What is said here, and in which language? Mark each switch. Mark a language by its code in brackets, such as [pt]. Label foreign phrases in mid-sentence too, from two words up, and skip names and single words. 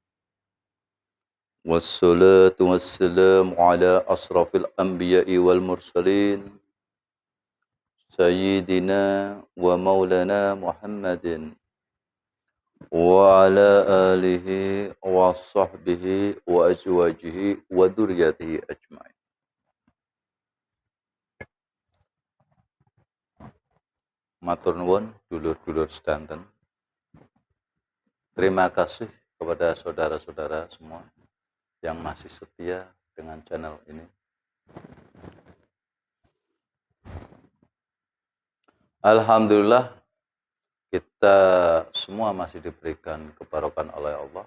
[ar] والصلاة والسلام على أشرف الأنبياء والمرسلين. سيدنا ومولانا محمد. وعلى آله وصحبه وأزواجه وذرياته أجمعين. [jv] Matur nuwun dulur-dulur sedanten. [id] Terima kasih kepada saudara-saudara semua yang masih setia dengan channel ini. Alhamdulillah kita semua masih diberikan kebarokan oleh Allah.